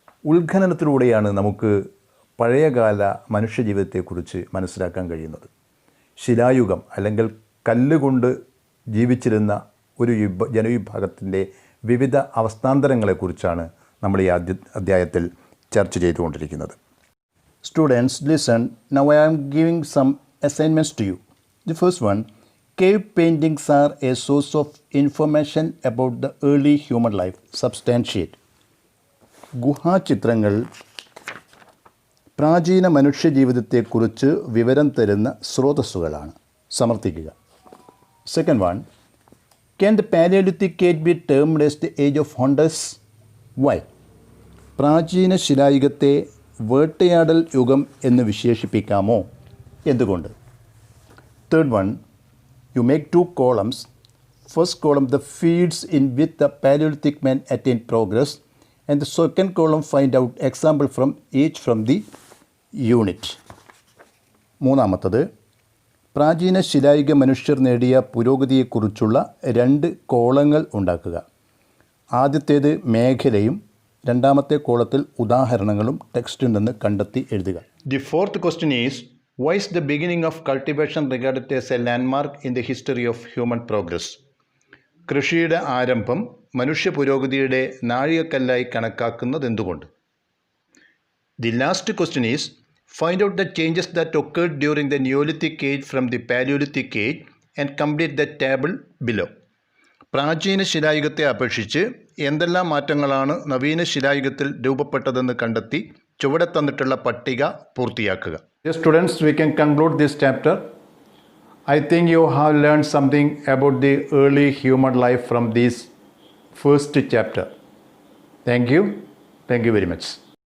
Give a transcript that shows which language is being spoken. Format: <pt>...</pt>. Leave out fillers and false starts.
<ml>ഉത്ഖനനത്തിലൂടെയാണ് നമുക്ക് പഴയകാല മനുഷ്യജീവിതത്തെക്കുറിച്ച് മനസ്സിലാക്കാൻ കഴിയുന്നത്. ശിലായുഗം അല്ലെങ്കിൽ കല്ലുകൊണ്ട് ജീവിച്ചിരുന്ന ഒരു ജനവിഭാഗത്തിൻ്റെ വിവിധ അവസ്ഥാന്തരങ്ങളെക്കുറിച്ചാണ് നമ്മൾ ഈ അധ്യായത്തിൽ ചർച്ച ചെയ്തുകൊണ്ടിരിക്കുന്നത്.</ml> <en>Students, listen. Now I am giving some assignments to you. The first one, cave paintings are a source of information about the early human life. Substantiate.</en> <ml>ഗുഹാചിത്രങ്ങൾ പ്രാചീന മനുഷ്യജീവിതത്തെക്കുറിച്ച് വിവരം തരുന്ന സ്രോതസ്സുകളാണ്. സമർത്ഥിക്കുക.</ml> <en>Second one, can the Paleolithic age be termed as the age of hunters? Why?</en> <ml>പ്രാചീന ശിലായുഗത്തെ വേട്ടയാടൽ യുഗം എന്ന് വിശേഷിപ്പിക്കാമോ? എന്തുകൊണ്ട്?</ml> <en>Third one, you make two columns. First column, the fields in which the Paleolithic man attained progress, and the second column, find out example from each from the unit.</en> <ml>മൂന്നാമത്തത്, പ്രാചീന ശിലായുഗ മനുഷ്യർ നേടിയ പുരോഗതിയെക്കുറിച്ചുള്ള 2 കോളങ്ങൾ ഉണ്ടാക്കുക. ആദ്യത്തേത് മേഖലയും രണ്ടാമത്തെ കോളത്തിൽ ഉദാഹരണങ്ങളും ടെക്സ്റ്റിൽ നിന്ന് കണ്ടെത്തി എഴുതുക.</ml> <en>The fourth question is, why is the beginning of cultivation regarded as a landmark in the history of human progress?</en> <ml>കൃഷിയുടെ ആരംഭം മനുഷ്യ പുരോഗതിയുടെ നാഴികക്കല്ലായി കണക്കാക്കുന്നത് എന്തുകൊണ്ട്?</ml> <en>The last question is, find out the changes that occurred during the Neolithic age from the Paleolithic age and complete the table below.</en> <ml>പ്രാചീന ശിലായുഗത്തെ അപേക്ഷിച്ച് എന്തെല്ലാം മാറ്റങ്ങളാണ് നവീന ശിലായുഗത്തിൽ രൂപപ്പെട്ടതെന്ന് കണ്ടെത്തി ചുവടെ തന്നിട്ടുള്ള പട്ടിക പൂർത്തിയാക്കുക.</ml> <en>Yes, students, we can conclude this chapter. I think you have learned something about the early human life from this first chapter. Thank you very much.</en>